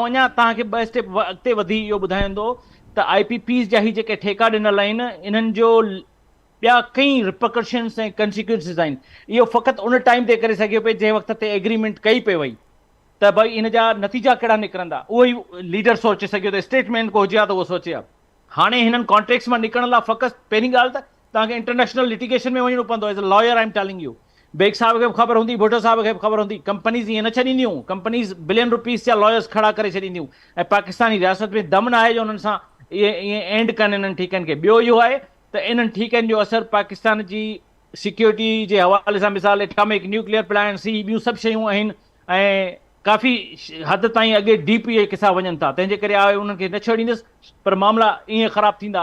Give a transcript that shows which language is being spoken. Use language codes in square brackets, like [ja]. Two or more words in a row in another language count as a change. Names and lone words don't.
[sd] अञा तव्हांखे 2 स्टेप अॻिते वधी इहो ॿुधाईंदो त IPPs जा ही जेके ठेका ॾिनल आहिनि इन्हनि जो ॿिया कई रिपरकशन्स ऐं कंसिक्वेंसिस आहिनि। इहो फ़क़ति उन टाइम ते करे सघियो पिए जंहिं वक़्त ते एग्रीमेंट कई पई वई त भई इन जा नतीजा कहिड़ा निकिरंदा, उहो ई लीडर सोचे सघियो त स्टेटमेंट को हुजे हा त उहो सोचे हा। हाणे हिननि कॉन्ट्रेक्ट्स मां निकिरण लाइ फ़क़ति पहिरीं ॻाल्हि त तव्हांखे [en] international litigation [sd] में वञिणो पवंदो। [en] as a lawyer I am telling you, [sd] बेग साहब खे बि ख़बर हूंदी, भुट्टो साहब खे बि ख़बर हूंदी, कंपनीज़ ईअं न छॾींदियूं, कंपनीज़ [en] billion rupees [sd] जा लॉयर्स खड़ा करे छॾींदियूं ऐं पाकिस्तानी रियासत में दम न आहे जो हुननि सां ईअं एंड कनि इन्हनि ठीकनि खे। ॿियो इहो आहे त इन्हनि ठीकनि जो असरु पाकिस्तान जी सिक्योरिटी जे हवाले सां, मिसाल [en] atomic nuclear plants, [sd] ॿियूं सभु शयूं आहिनि ऐं काफ़ी हद ताईं अॻे डीप इहे किसा वञनि था, तंहिंजे करे आहे उन्हनि खे न छॾींदुसि, पर मामला ईअं ख़राबु थींदा।